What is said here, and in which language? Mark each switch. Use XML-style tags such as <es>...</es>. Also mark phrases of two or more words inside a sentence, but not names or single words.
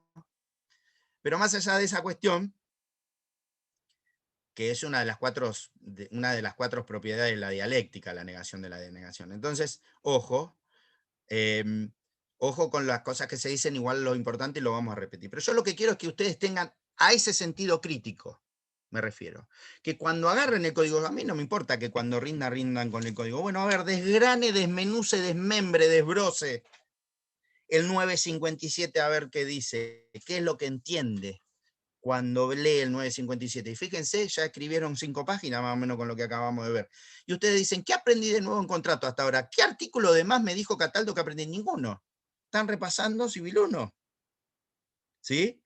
<es>Pero más allá de esa cuestión, que es una de las cuatro propiedades de la dialéctica, la negación de la denegación. Entonces, ojo, ojo con las cosas que se dicen, igual lo importante lo vamos a repetir. Pero yo lo que quiero es que ustedes tengan a ese sentido crítico, me refiero. Que cuando agarren el código, a mí no me importa que cuando rindan con el código. Bueno, a ver, desgrane, desmenuce, desmembre, desbroce el 957 a ver qué dice, qué es lo que entiende cuando lee el 957. Y fíjense, ya escribieron 5 páginas más o menos con lo que acabamos de ver. Y ustedes dicen, ¿qué aprendí de nuevo en contrato hasta ahora? ¿Qué artículo de más me dijo Cataldo que aprendí? Ninguno. Están repasando Civil 1. ¿Sí?</es>